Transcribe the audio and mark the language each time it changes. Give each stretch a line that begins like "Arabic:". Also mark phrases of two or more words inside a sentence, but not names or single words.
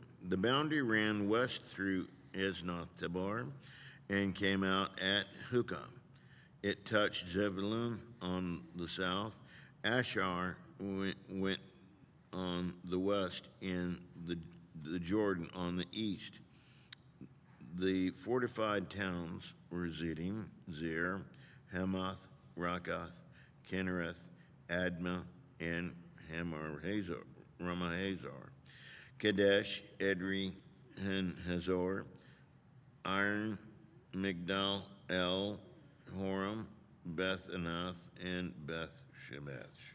English: The boundary ran west through Esnoth Tabar and came out at Hukah. It touched Zebulun on the south. Asher went on the west, and the Jordan on the east. The fortified towns were Ziddim, Zir, Hamath, Rakath, Kinnereth, Admah, and Ramahazar, Kadesh, Edrei, and Hazor, Iron, Migdal, El, Horam, Beth Anath, and Beth Shemesh.